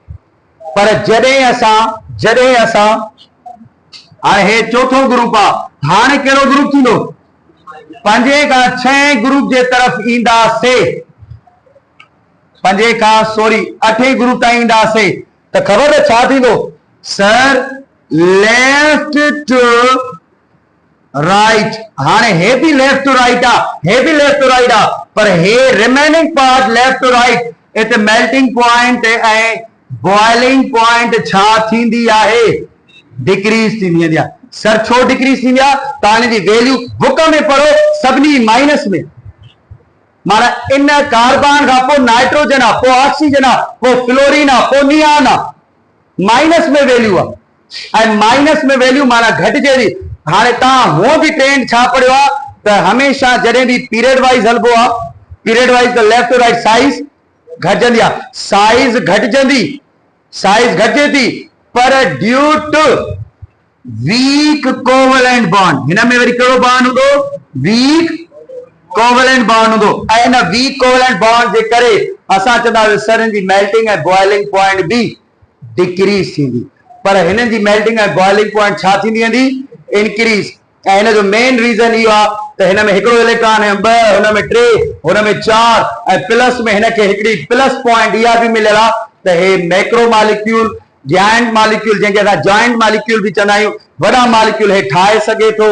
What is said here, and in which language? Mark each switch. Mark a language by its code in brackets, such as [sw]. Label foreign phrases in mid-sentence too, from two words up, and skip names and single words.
[sd] पर जॾहिं असां हाणे हे चौथो ग्रुप आहे, हाणे कहिड़ो ग्रुप थींदो, 5 खां 6 ग्रुप जे तरफ़ ईंदासीं, 8 ग्रुप ताईं ईंदासीं त ख़बर आहे छा थींदो, [en] Sir left to right. [sd] हाणे हे बि [en] left to right [sd] आहे, हे बि [en] left to right [sd] आहे, पर हे [en] remaining part left to right, [sd] हिते [en] melting point [sd] ऐं [en] boiling point [sd] छा थींदी आहे, डिक्रीज थींदी वेंदी आहे। सर छो डिक्रीज थींदी आहे, तव्हां जी [en] value book [sd] में पढ़ो, सभिनी माइनस में। माना इन कार्बन खां पोइ नाइट्रोजन आहे, पोइ ऑक्सीजन आहे, पोइ फ्लोरीन आहे, पोइ नियान आहे, माइनस में वैल्यू आहे। ऐं माइनस में वैल्यू माना घटिजे थी। हाणे तव्हां हुओ बि ट्रेंड छा पढ़ियो आहे त हमेशा जॾहिं बि [en] period wise [sd] हलबो आहे, [en] period wise [sd] त [en] left to right size [sd] घटिजंदी आहे, साइज घटिजे थी, पर [en] due to weak covalent bond, [sd] हिन में वरी कहिड़ो बॉन्ड हूंदो, [en] weak covalent bond हूंदो। [sd] ऐं इन [en] weak covalent bond [sd] जे करे असां चवंदासीं सर हिन जी मेल्टिंग ऐं [en] boiling point [sd] बि डिक्रीज थींदी। पर हिननि जी मेल्टिंग ऐं [en] boiling point [sd] छा थींदी वेंदी, इंक्रीज। ऐं हिन जो मेन रीज़न इहो आहे त हिन में हिकिड़ो इलेक्ट्रॉन ऐं 2, हुन में 3, हुन में 4, ऐं प्लस में हिन खे हिकिड़ी [en] plus point [sd] इहा बि मिलियल आहे त हे [en] macro molecule, joint molecule, [sd] जंहिंखे असां [en] joint molecule [sd] बि चवंदा आहियूं, वॾा मॉलिक्यूल हे ठाहे सघे थो।